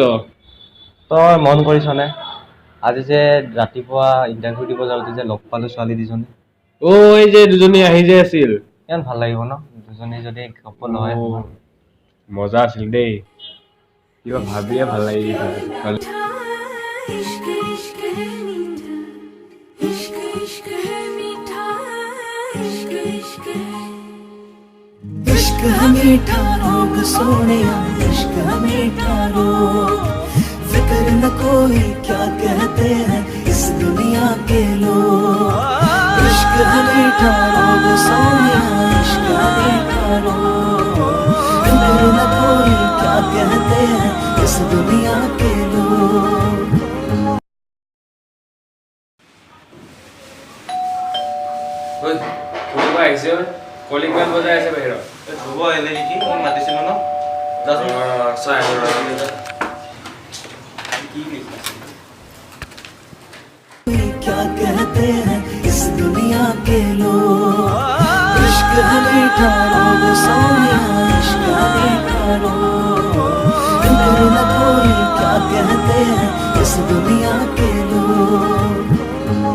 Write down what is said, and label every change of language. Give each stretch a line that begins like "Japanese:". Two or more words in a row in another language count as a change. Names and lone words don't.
Assamese: তই মন কৰিছনে আজি যে ৰাতিপুৱা ইণ্টাৰভিউ দিব যাওঁতে যে লগ পালো ছোৱালী দুজনী ঐ যে দুজনী আহি যে আছিল কিমান ভাল লাগিব ন দুজনী যদি কাপল হয় মজা আছিল দেই কিবা ভাবিয়ে ভাল লাগি
Hindi: इश्क इश्क है मीठा इश्क इश्क है मीठा इश्क इश्क है इश्क मीठा रोग सोने इश्क मीठा रो फिक्र न कोई क्या कहते हैं इस दुनिया के लोग इश्क मीठा रोग सोने इश्क मीठा रो फिक्र न कोई क्या कहते हैं इस दुनिया के लोग
Assamese: ঐ কোনোবা আহিছে
English: calling bell
Assamese: বজাই আছে বাহিৰত ধ্ৰুৱ আহিলে নেকি মোক মাতিছিলো ন যাচোন চাই
Hindi: क्या कहते हैं इस दुनिया के लोग इश्क मीठा रोग सोनिया इश्क मीठा रो फिक्र न कोई क्या कहते हैं इस दुनिया के लोग